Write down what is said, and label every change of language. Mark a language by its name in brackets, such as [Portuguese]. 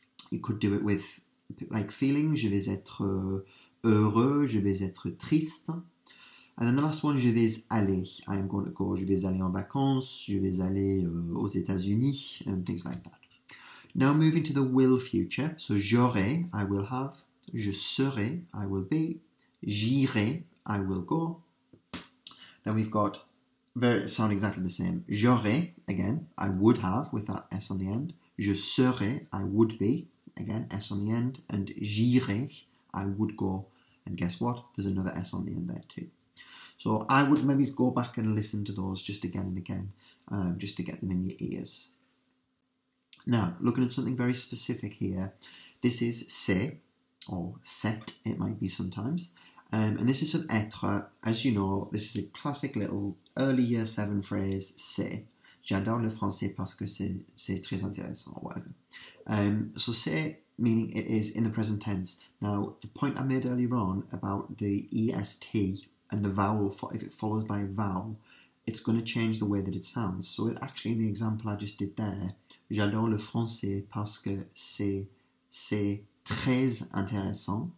[English] You could do it with like feelings. [French] Je vais être heureux, je vais être triste. [English] And then the last one, [French] je vais aller. [English] I am going to go. [French] Je vais aller en vacances. Je vais aller aux États-Unis [English] and things like that. Now moving to the will future. So [French] j'aurai, [English] I will have. [French] Je serai, [English] I will be. [French] J'irai, [English] I will go. Then we've got sound exactly the same. [French] J'aurai, [English] again, I would have with that S on the end. [French] Je serai, [English] I would be. Again, S on the end. And [French] j'irai, [English] I would go. And guess what? There's another S on the end there too. So I would maybe go back and listen to those just again and again, just to get them in your ears. Now, looking at something very specific here, this is c'est, or set, it might be sometimes. And this is from être. As you know, this is a classic little early year 7 phrase, c'est. [French] J'adore le français parce que c'est très intéressant, [English] or whatever. So c'est, meaning it is in the present tense. Now, the point I made earlier on about the est and the vowel, if it follows by a vowel, it's going to change the way that it sounds. So actually, in the example I just did there, [French] j'adore le français parce que c'est très intéressant.